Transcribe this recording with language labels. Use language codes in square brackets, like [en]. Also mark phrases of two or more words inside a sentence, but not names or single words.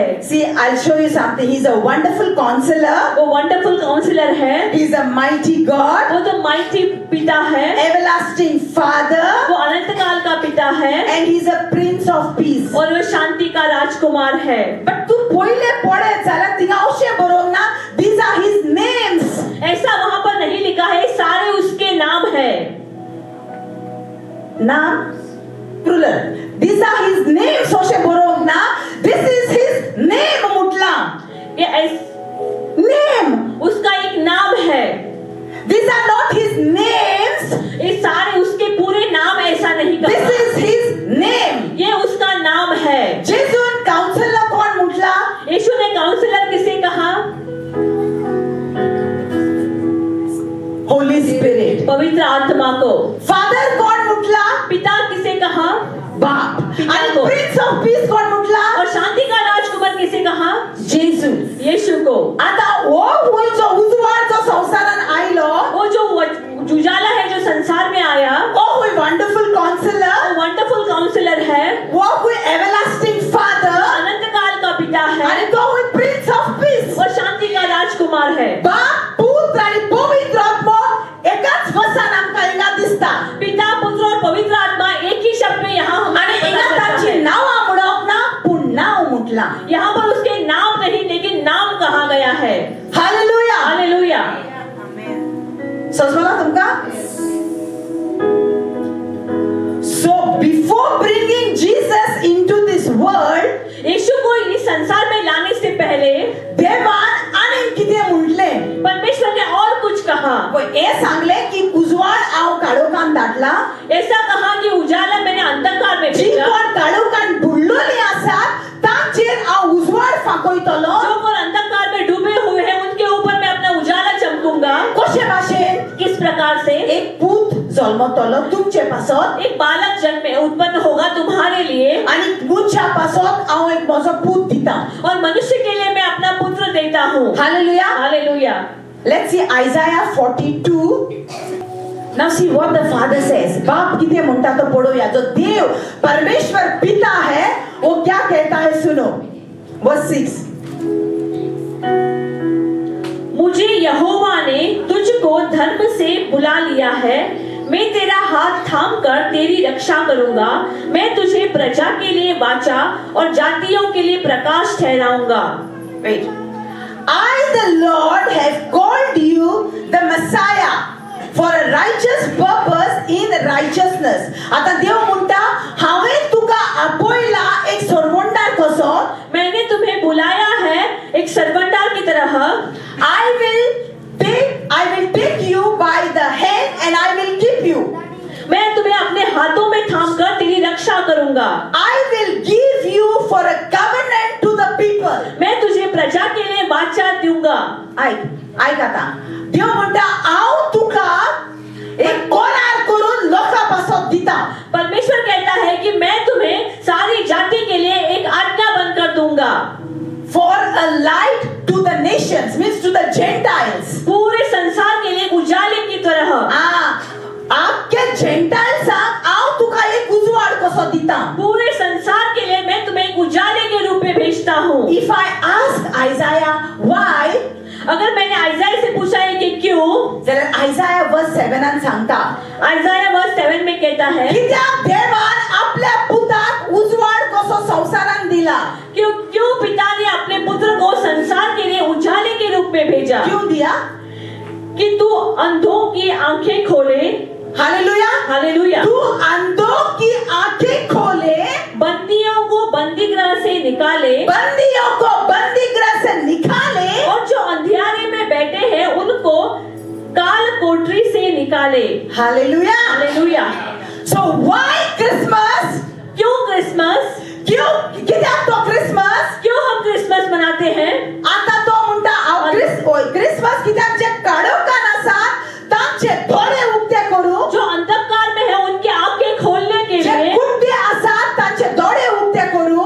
[en] See, I'll show you something. He's a wonderful counselor. [hi] वो [en] wonderful counselor [hi] है. [en] He's a mighty God. [hi] वो तो माइटी पिता है. [en] Everlasting Father. [hi] वो अनंत काल का पिता है. [en] And he's a Prince of Peace. [hi] और वो शांति का राजकुमार है. [kok] But तू पहिले पढे जाल्यार थिंगा अशें बरोवंक ना, [en] these are his names. नाम plural. These are his names. [kok] अशें बरोवंक ना. [en] This is his name म्हटला. [hi] ये [en] Name. [hi] उसका एक नाम है. [en] These are not his names. [hi] ये सारे उसके पूरे नाम ऐसा नहीं [en] This [hi] कहा. [en] is his name. [hi] ये उसका नाम है. [kok] जेसून काउंसलर कोण म्हटला? [hi] यीशु ने काउंसलर किसे कहा? [en] Holy Spirit. [hi] पवित्र आत्मा को. [kok] फादर कोण म्हटला? [hi] पिता किसे कहा? [kok] बाप. [hi] पिता [kok] आणि [hi] को. [en] Prince of Peace [kok] कोण म्हटला? [hi] और शांति का राजकुमार किसे कहा? [kok] जेसू. [hi] यीशु को. [kok] आता वो होय जो उजवाड जो संसारान आयलो, [hi] वो जो उजाला है जो संसार में आया, [kok] वो होय [en] wonderful counselor, [hi] वो [en] wonderful counselor [hi] है, [kok] वो होय [en] everlasting father, [hi] अनंत काल का पिता है, [kok] आणि तो होय [en] Prince of Peace. [hi] और शांति का राजकुमार है. [kok] बाप, पुत्र आणि पवित्र आत्मा एकाच वचन आमकां हिंगा दिसता. [hi] पिता, पुत्र और पवित्र आत्मा एक ही शब्द में यहाँ हमें [kok] आणि [hi] पता [kok] हिंगा [hi] चलता [kok] तांची [hi] है. [kok] नांवां म्हणप ना, पूण नांव म्हटला. [hi] यहाँ पर उसके नाम नहीं लेकिन नाम कहा गया है. [kok] हालेलुया. [hi] हालेलुया. [kok] समजला तुमका? [en] So before bringing Jesus into this world, [hi] यीशु को इस संसार में लाने से पहले [kok] देवान आनीक कितें म्हटले? [hi] परमेश्वर ने और कुछ कहा. [kok] हे सांगले की उजवाड हांव काळोखान धाडला. [hi] ऐसा कहा कि उजाला मैंने अंधकार में जी भेजा. [kok] कोण काळोखान बुडलोली आसात तांचेर हांव उजवाड फाकोयतलो. [hi] जो कोण अंधकार में डूबे हुए हैं उनके ऊपर मैं अपना उजाला चमकूंगा. [kok] कशे भाशेन? [hi] किस प्रकार से? [kok] एक पूत जल्मतलो तुमचे पासत [hi] एक बालक जन्म उत्पन्न होगा तुम्हारे लिए, [kok] आणि मुच्या पासत हांव एक म्हजो पूत दिता. [hi] और मनुष्य के लिए मैं अपना पुत्र देता हूँ. [kok] हालेलुया. [hi] हालेलुया. [en] Let's see Isaiah 42. Now see what the father says. [kok] बाप किती म्हणता तो पढूया. [hi] जो देव परमेश्वर पिता है वो क्या कहता है सुनो. [en] Verse 6. [hi] मुझे यहोवा ने तुझको धर्म से बुला लिया है. मैं तेरा हाथ थाम कर तेरी रक्षा करूंगा. मैं तुझे प्रजा के लिए वाचा और जातियों के लिए प्रकाश ठहराऊंगा. [en] Wait. I the Lord have called you the Messiah for a righteous purpose in righteousness. [kok] आता देव म्हणता हावें तुका आपयला एक सरवंडार कसो. [hi] मैंने तुम्हें बुलाया है एक सरवंडार की तरह. [en] I will take you by the hand and I will keep you. [hi] मैं तुम्हें अपने हाथों में थामकर तेरी रक्षा करूंगा. [en] I will give you for a covenant to the people. [hi] मैं तुझे प्रजा के लिए वाचा दूंगा. [kok] ऐक आता. देव म्हणता हांव तुका एक कोरार करून लोकांपासून दिता. [hi] परमेश्वर कहता है कि मैं तुम्हें सारी जाति के लिए एक आज्ञा बनकर दूंगा. [en] For a light to the nations, means to the Gentiles. [hi] पूरे संसार के लिए उजाले की तरह. [kok] आपके Gentiles हांव तुका एक उजवाड कसो दिता. [hi] पूरे संसार के लिए मैं तुम्हें एक उजाले के रूप में भेजता हूँ. [en] If I ask Isaiah why, [hi] अगर मैंने आइज़ाया से पूछा है कि क्यों, [kok] जाल्यार Isaiah verse 7 सांगता. [hi] आइज़ाया वर्स 7 में कहता है [kok] कित्याक देवान आपल्या पुताक उजवाड कसो संसारान दिला. [hi] क्यों पिता ने अपने पुत्र को संसार के लिए उजाले के रूप में भेजा. क्यों दिया? कि तू अंधों की आंखें खोले. [kok] हालेलुया. [hi] हालेलुया. तू अंधों की आंखें खोले, बंदियों को बंदीगृह से निकाले, बंदियों को बंदीगृह से निकाले, और जो अंधियारे में बैठे हैं उनको काल कोठरी से निकाले. [kok] हालेलुया. [hi] हालेलुया. [en] So why Christmas? [hi] क्यों क्रिसमस? [kok] क्यों कित्याक तो क्रिसमस? [hi] क्यों हम क्रिसमस मनाते हैं? [kok] आता तो म्हणता हांव क्रिसमस कित्याक जे काळोखान आसा तांचे दोळे उक्ते करू. [hi] जो अंधकार में है उनकी आंखें खोलने के [kok] जे [hi] लिए, [kok] कुंडे आसा तांचे दोळे उक्ते करू.